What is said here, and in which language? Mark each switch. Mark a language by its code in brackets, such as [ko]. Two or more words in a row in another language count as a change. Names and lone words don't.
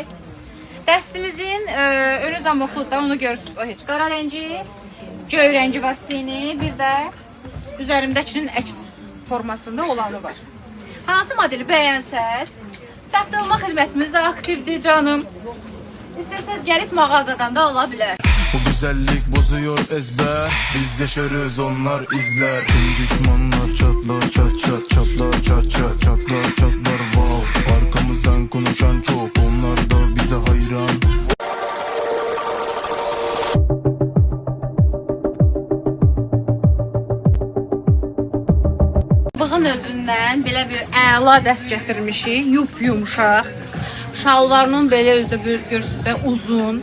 [az] Dəstimizin önü zamokluqda, onu görürsünüz. O heç qara rəngi, göy rəngi var sini, bir də üzərimdəkinin əks formasında olanı var. Hansı modeli bəyənsəz, çatdırılma xidmətimiz də aktivdir canım. İstərsəz gəlib mağazadan da ala bilər. [tr] Bu güzellik bozuyor ezber. Biz yaşarız onlar izler. Tüm düşmanlar çatlar çat çat. Çatlar çat çat. Çatlar çatlar wow. Arkamızdan konuşan çok. Onlar da bize hayran. [az] Bığın özündən belə bir əla dəst gətirmişik. Yumuşaq. Şalvarının belə özdə görürsünüz də uzun.